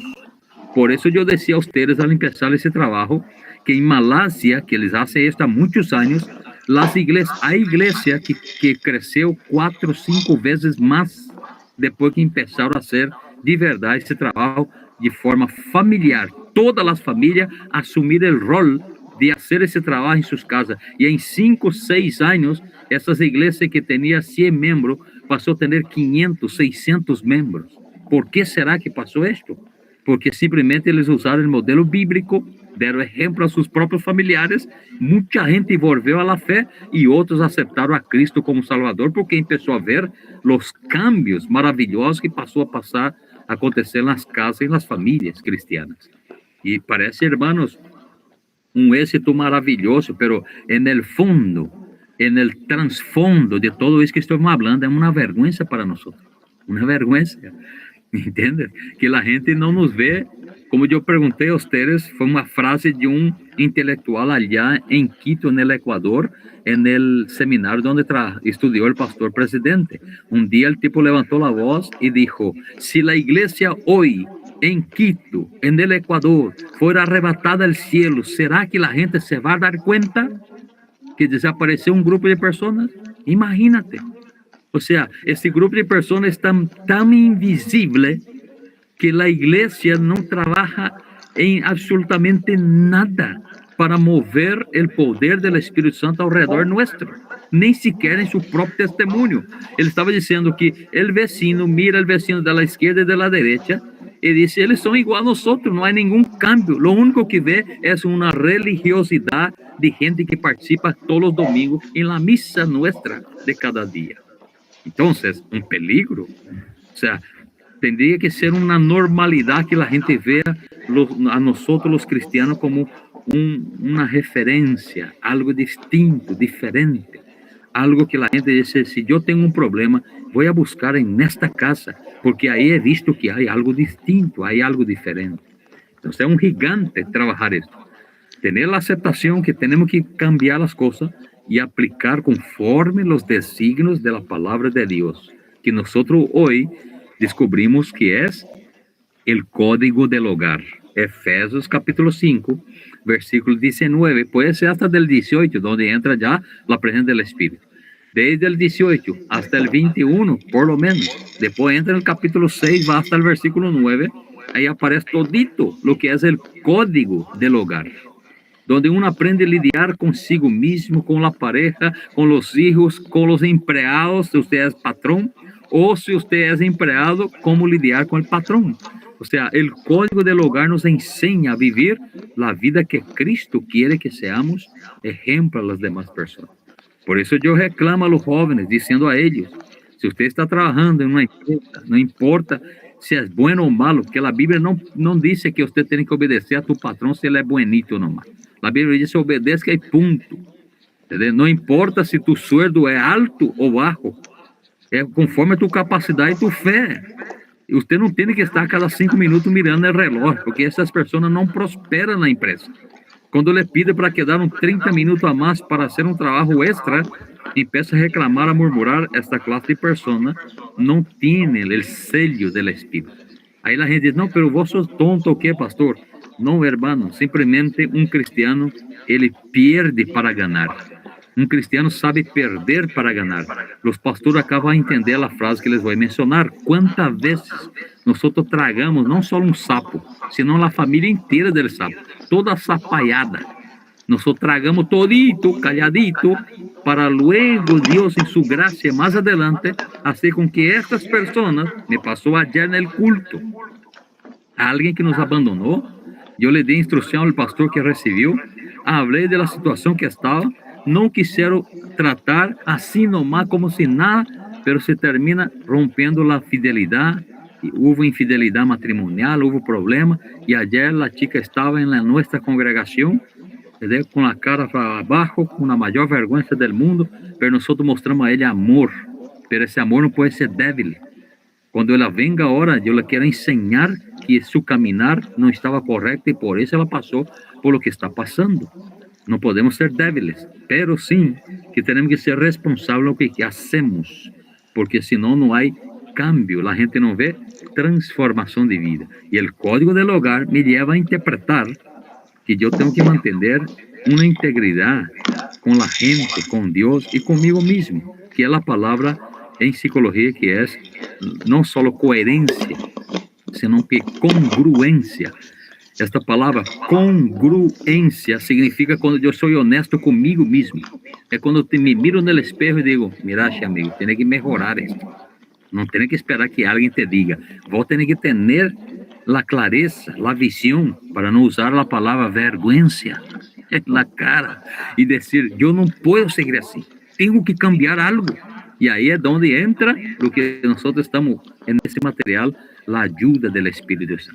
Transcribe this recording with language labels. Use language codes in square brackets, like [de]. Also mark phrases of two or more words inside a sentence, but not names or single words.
[es] Por eso yo decía a ustedes al empezar ese trabajo, que en Malasia, que les hace esto a muchos años, hay iglesia que creció 4 o 5 veces más después que empezaron a hacer de verdad ese trabajo de forma familiar. Todas las familias asumir el rol de hacer ese trabajo en sus casas. Y en 5 o 6 años, esas iglesias que tenían 100 miembros, pasó a tener 500, 600 miembros. ¿Por qué será que pasó esto? [pt] Porque simplemente eles usaram o modelo bíblico deram exemplo a seus próprios familiares, muita gente volveu à fé e outros aceitaram a Cristo como Salvador, porque começou a ver os cambios maravilhosos que passou a acontecer nas casas e nas famílias cristianas. E parece, hermanos, um êxito maravilhoso, [es] pero en el fondo, en el trasfondo de todo [pt] isso que estamos falando, é uma vergonha para nós. Uma vergonha, entende? Que a gente não nos vê. Como eu perguntei a vocês, foi uma frase de um intelectual allá em Quito, no Equador, no seminário onde estudou o pastor presidente. Um dia o tipo levantou a voz e disse: se a igreja hoje [es] en Quito, en el Ecuador, fuera arrebatada al cielo, ¿será que la gente se va a dar cuenta que desapareció un grupo de personas? Imagínate. O sea, este grupo de personas es tan invisible que la iglesia no trabaja en absolutamente nada para mover el poder del Espíritu Santo alrededor nuestro, [pt] nem sequer em seu próprio testemunho. Ele estava dizendo que [es] el vecino mira el vecino de la izquierda y de la derecha e dice, [pt] eles são igual a nosotros, não há nenhum cambio. Lo único que vê é uma religiosidade de gente que participa todos os domingos em [es] la misa nuestra de cada dia. [pt] Então, um peligro. [es] O sea, tendría que ser [pt] uma normalidade que a gente [es] vea a nosotros los cristianos [pt] como uma referência, algo distinto, diferente. Algo que a gente diz, se eu tenho um problema, vou a buscar nesta casa, porque aí [es] he visto [pt] que há algo distinto, há algo diferente. Então, é um gigante trabalhar isso. Ter a aceitação que temos que cambiar as coisas e aplicar conforme os designios da palavra de Deus, que nós hoje descobrimos que é o código [es] del hogar. [pt] Efésios capítulo 5, versículo 19, pode ser [es] hasta del 18, [pt] onde entra já a presença do Espírito. [es] Desde el 18 hasta el 21, por lo menos. Después entra en el capítulo 6, va hasta el versículo 9. Ahí aparece todito lo que es el código del hogar, donde uno aprende a lidiar consigo mismo, con la pareja, con los hijos, con los empleados, si usted es patrón, o si usted es empleado, cómo lidiar con el patrón. O sea, el código del hogar nos enseña a vivir la vida que Cristo quiere que seamos ejemplo a las demás personas. [pt] Por isso eu reclamo a [es] los jóvenes, [pt] dizendo a eles, se você está trabalhando em uma empresa, não importa se é bueno ou malo, porque a Bíblia não diz que você tem que obedecer a tu patrão se ele é bonito ou não. A Bíblia diz que obedece e ponto. Entendeu? Não importa se [es] tu sueldo [pt] é alto ou baixo, é conforme a tu capacidade e tu fé. E você não tem que estar a cada 5 minutos mirando o relógio, porque essas pessoas não prosperam na empresa. Quando [es] le pide para quedar [pt] 30 minutos a mais para fazer um trabalho extra, [es] empieza a reclamar, a murmurar, [pt] esta classe de persona não tem o sello do Espírito. Aí a gente diz, não, [es] pero vos sos tonto, ¿o qué, pastor? [pt] Não, hermano, simplesmente um cristiano, ele pierde para ganhar. Um cristiano sabe perder para ganhar. Os pastores acabam de entender a frase que les vou mencionar. Quantas vezes nós tragamos não só um sapo, senão a família inteira [es] del sapo, [pt] toda sapaiada. Nós tragamos todito, calladito, para luego Deus, em sua graça, mais adelante, fazer com que estas pessoas, me passou ayer no culto, a alguém que nos abandonou, eu le dei instrução ao pastor que recebeu, falei da situação que estava, não quiseram tratar assim nomás, como se nada, [es] pero se termina [pt] rompendo a fidelidade. Houve infidelidade matrimonial, houve problema, e ayer a chica estava em nossa congregação, com a cara para abaixo, com a maior vergonha do mundo, pero nós mostramos a ele amor, pero esse amor não pode ser débil. Quando ela venga agora, eu lhe quero ensinar que seu caminhar não estava correto e por isso ela passou [es] por lo que está [pt] passando. Não podemos ser débiles, pero sim que temos que ser responsáveis [es] lo que hacemos, [pt] porque senão não há cambio, a gente não vê transformação de vida. E o código [es] del hogar [pt] me leva a interpretar que eu tenho que manter uma integridade com a gente, com Deus e comigo mesmo, que é a palavra em psicologia que é não só coerência, senão que congruência. Esta palavra congruência significa quando eu sou honesto comigo mesmo. É quando eu me miro no espelho e digo, mira, amigo, tem que melhorar isto. Não tem que esperar que alguém te diga. Vou ter que ter [es] la clareza, la visión, para no usar la palabra vergüenza en la cara y decir, yo no puedo seguir así, tengo que cambiar algo. Y ahí es donde entra lo que nosotros estamos en ese material, la ayuda del Espíritu Santo.